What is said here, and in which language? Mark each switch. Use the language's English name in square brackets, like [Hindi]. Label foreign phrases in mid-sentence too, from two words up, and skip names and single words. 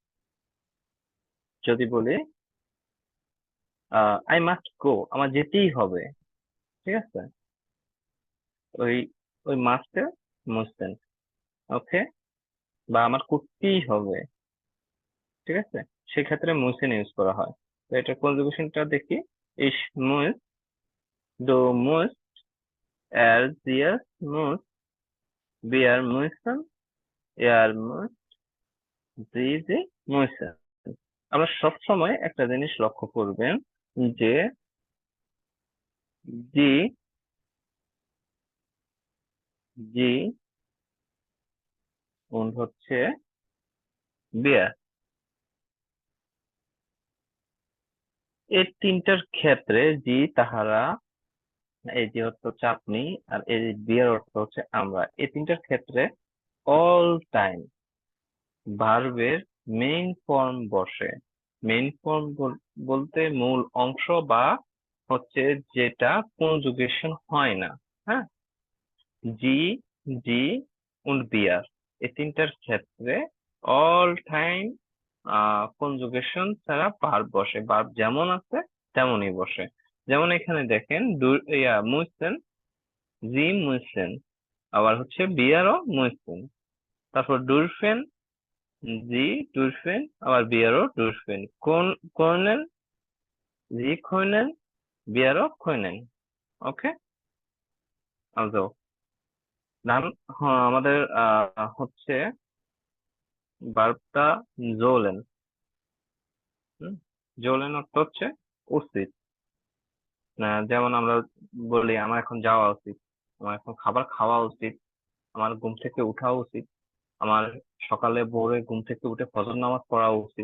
[Bangla] যদি বলি [English] I must go, [Bangla] আমার যেতেই হবে, ঠিক আছে, ওই ওই মাস্টে মুইসেন। ওকে, বা আমার করতেই হবে, ঠিক আছে, সেক্ষেত্রে মুইসেন ইউজ করা হয়। তো এটার কনজুগেশনটা দেখি, [German] ich muss, du musst, sie muss, wir müssen, er muss, sie müssen। [Bangla] আমরা সব সময় একটা জিনিস লক্ষ্য করবেন যে জি, জি হচ্ছে wir, এই তিনটার ক্ষেত্রে জি তাহারা, এই জি অর্থ হচ্ছে আপনি, আর এই বিয়ার অর্থ হচ্ছে আমরা, এই তিনটার ক্ষেত্রে অল টাইম ভার্বের মেইন ফর্ম বসে। মেইন ফর্ম বলতে মূল অংশ, বা হচ্ছে যেটা কনজুগেশন হয় না। হ্যাঁ, [German] sie, Sie und wir, [Bangla] এই তিনটার ক্ষেত্রে অল টাইম কনজুগেশন ছাড়া ভার্ব বসে, ভার্ব যেমন আছে তেমনই বসে। যেমন এখানে দেখেন, মুইসেন, [German] sie müssen, [Bangla] আবার হচ্ছে [German] wir müssen, [Bangla] তারপর ডুরফেন, [German] sie dürfen, [Bangla] আবার [German] wir dürfen, können, sie können, wir können. [Bangla] ওকে, also নাম, হ্যাঁ, আমাদের হচ্ছে ভার্বটা জোলেন। জোলেন অর্থ হচ্ছে উচিত। যেমন আমরা বলি আমার এখন যাওয়া উচিত, আমার এখন খাবার খাওয়া উচিত, আমার ঘুম থেকে উঠা উচিত, আমার সকালে ভোরে ঘুম থেকে উঠে ফজর নামাজ পড়া উচিত।